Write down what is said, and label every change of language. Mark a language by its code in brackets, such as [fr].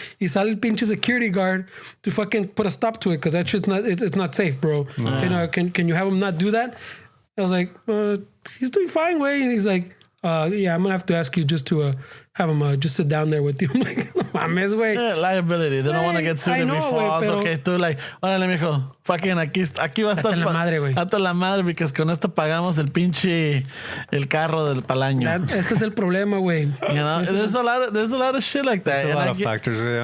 [es] Y sale el pinche [en] security guard to fucking put a stop to it, because that shit's not, it's not safe, bro. Can you have him not do that? I was like, he's doing fine, way. And he's like, yeah, I'm gonna have to ask you just to have him just sit down there with you. I'm like, [es] mames, güey. [en] Yeah, liability. They don't want to get sued if he falls. [es] Okay, tú like, órale, mijo, fucking aquí va a estar. Hasta la madre, güey. Hasta la madre, [en] because [es] con esto pagamos el carro del palaño. Ese es el problema, güey. [en] You know, there's a lot of shit like that. There's a lot of factors, yeah.